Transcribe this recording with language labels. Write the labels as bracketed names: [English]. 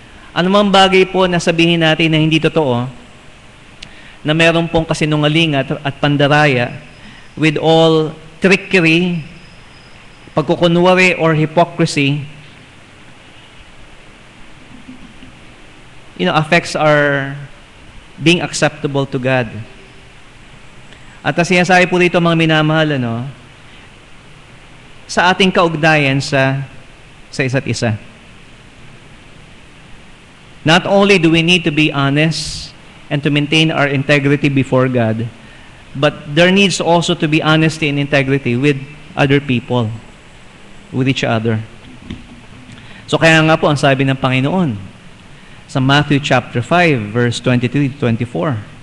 [Filipino] Ano mang bagay po na sabihin natin na hindi totoo, na meron pong kasinungalingan at pandaraya, [English] with all trickery, pagkukunwari or hypocrisy, affects our being acceptable to God. [Filipino] At ang sinasabi po dito mga minamahal, sa ating kaugnayan sa isa't isa. [English] Not only do we need to be honest and to maintain our integrity before God, but there needs also to be honesty and integrity with other people, with each other. [Filipino] So kaya nga po ang sabi ng Panginoon sa [English] Matthew chapter 5 verse 23 to 24.